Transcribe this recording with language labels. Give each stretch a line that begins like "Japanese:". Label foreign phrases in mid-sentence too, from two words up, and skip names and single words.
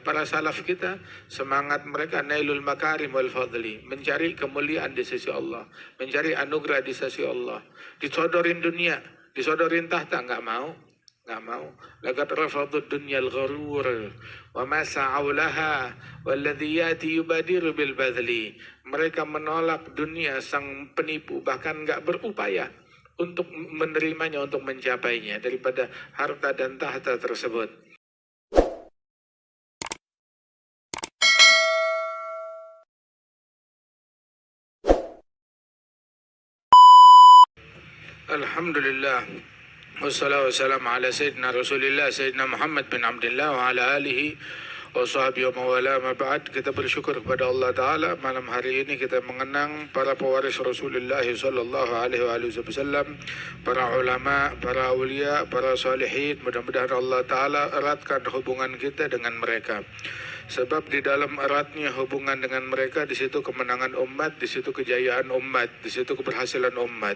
Indonesian: para salaf kita, semangat mereka
Arabic: نيل المكارم والفضل,
Indonesian: mencari kemuliaan di sisi Allah, mencari anugerah di sisi Allah. Disodorin dunia, disodorin tahta, nggak mau.
Arabic: لقد رفضوا الدنيا الغرور وما سعوا لها والذي يأتي يبادر بالبذل.
Indonesian: Mereka menolak dunia sang penipu, bahkan nggak berupaya untuk menerimanya, untuk mencapainya daripada harta dan tahta tersebut.
Arabic: الحمد لله والصلاة والسلام على سيدنا رسول الله سيدنا محمد بن عبد الله وعلى آله وصحبه ومولاه ما بعد.
Indonesian: Kita bersyukur kepada Allah Ta'ala, malam hari ini kita mengenang para pewaris Rasulullah
Arabic: صلى الله عليه وسلم,
Indonesian: para ulama, para awliya, para salihin. Mudah-mudahan Allah Ta'ala eratkan hubungan kita dengan mereka. Sebab di dalam eratnya hubungan dengan mereka, di situ kemenangan umat, di situ kejayaan umat, di situ keberhasilan umat.